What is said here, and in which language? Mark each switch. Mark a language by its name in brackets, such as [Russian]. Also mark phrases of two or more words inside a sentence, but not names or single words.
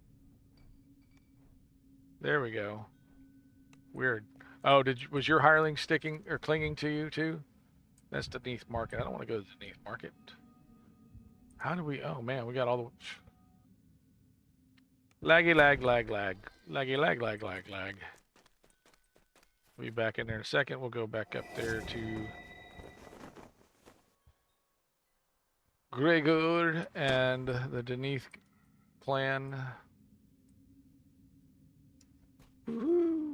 [English] There we go. Weird. Oh, was your hireling sticking or clinging to you too? That's Beneath Market. I don't want to go to Beneath Market. How do we... Oh man, we got all the... Laggy lag, lag, lag. Laggy lag, lag, lag, lag. We'll be back in there in a second. We'll go back up there to Gregor and the Beneath clan. Woo-hoo.